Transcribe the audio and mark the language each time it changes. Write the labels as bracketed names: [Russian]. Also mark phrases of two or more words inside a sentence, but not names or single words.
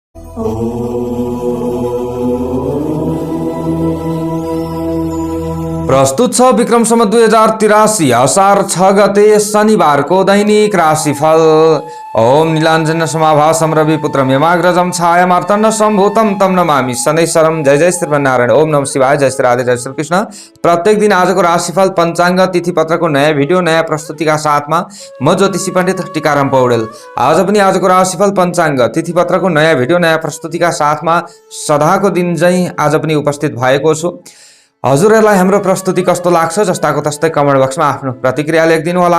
[Nepali] प्रस्तुत छ विक्रम सम्वत 2083 असार 6 गते शनिबारको दैनिक राशिफल। [Sanskrit] ओम नीलाञ्जन समाभासं रविपुत्रं यमाग्रजं छायामार्तण्ड सम्भूतं तं नमामि शनैश्वरं। जय जय श्रीमन्नारायण। ओम नमः शिवाय। जय श्री राधे, जय श्री कृष्ण। [Nepali] प्रत्येक दिन आजको राशिफल पंचाङ्ग तिथि पत्रको नयाँ भिडियो नयाँ प्रस्तुतिका साथमा म ज्योतिषी पण्डित टीकाराम पौडेल आज पनि आजको राशिफल पंचाङ्ग तिथि पत्रको नयाँ भिडियो नयाँ प्रस्तुतिका साथमा सदाको दिन चाहिँ आज पनि उपस्थित भएको छु। हजुरहरूलाई हाम्रो प्रस्तुति कस्तो लाग्छ जस्ताको तस्तै कमेन्ट बक्समा आफ्नो प्रतिक्रिया लेखिदिनु होला।